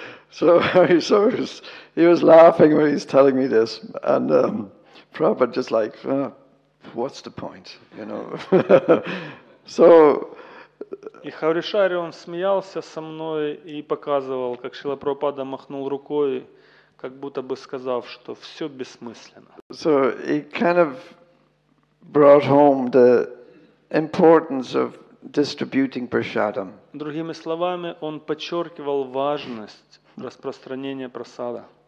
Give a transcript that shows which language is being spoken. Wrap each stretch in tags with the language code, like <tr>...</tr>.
<en>So he was laughing when he's telling me this, and Prabhupada just like, "What's the point?" You know. So.</en> <ru>И Харишаури, он смеялся со мной и показывал, как Шрила Прабхупада махнул рукой, как будто бы сказав, что все бессмысленно.</ru> <en>So he kind of brought home the importance of distributing prasadam.</en> <ru>Другими словами, он подчеркивал важность распространения прасада.</ru>